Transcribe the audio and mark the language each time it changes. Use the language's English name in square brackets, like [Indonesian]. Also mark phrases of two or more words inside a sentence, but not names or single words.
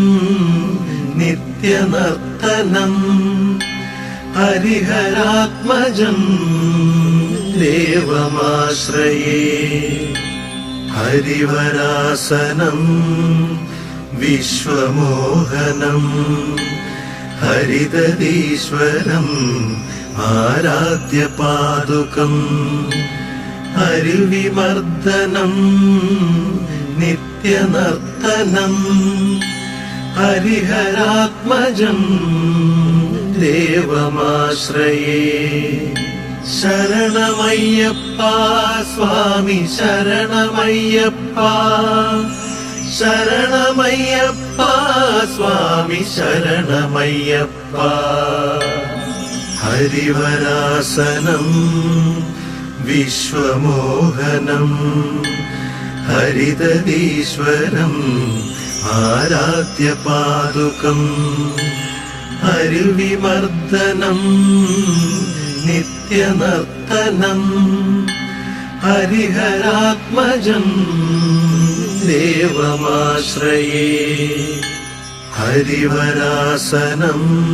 [Sanskrit] नित्यनर्तनम् हरिहरात्मजम् देवमाश्रये हरिवरासनम् विश्वमोहनम् हरिदरीश्वरम् आराध्यपादुकम् हरिविमर्दनम् नित्यनर्तनम् हरिहरात्मजम् देवमाश्रये [Malayalam] ശരണമയ്യപ്പ സ്വാമി ശരണമയ്യപ്പ ശരണമയ്യപ്പ സ്വാമി ശരണമയ്യപ്പ [Sanskrit] ഹരിവരാസനം വിശ്വമോഹനം ഹരിതീശ്വരം ആരാധ്യപാദുകം ഹരിവിമർദ്ദനം നിത്യനർത്തനം ഹരിഹരാത്മജം ദേവമാശ്രയേ ഹരിവരാസനം